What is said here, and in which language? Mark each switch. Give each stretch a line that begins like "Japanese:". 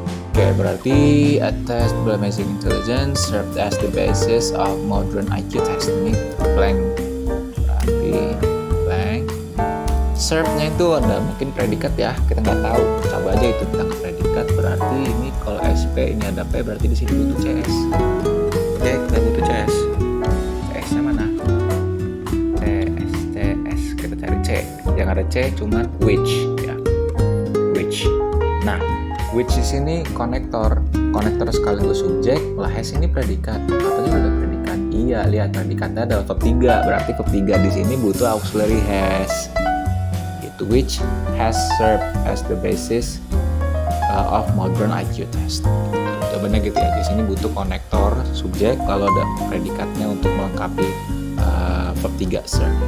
Indonesian: Oke, berarti
English: a test by amazing intelligence served as the basis of modern IQ testing.
Indonesian: Blank. Berarti blank. Serve-nya itu ada mungkin predikat ya, kita nggak tahu. Coba aja itu tentang predikat. Berarti ini kalau SP ini ada P, berarti di sini butuh CS. Oke, kita butuh CS. CS-nya mana? CS. Kita cari C. Yang ada C cuma which ya. Which. Nah, which di sini konektor sekaligus subjek, lah has ini predikat. Katanya ada predikat. Iya, lihat predikatnya ada verb 3. Berarti verb 3 di sini butuh auxiliary has.
English: Which has served as the basis of modern IQ test.
Indonesian: Jawabannya gitu ya. Di sini butuh konektor subjek, lalu ada predikatnya untuk melengkapi verb 3 serve.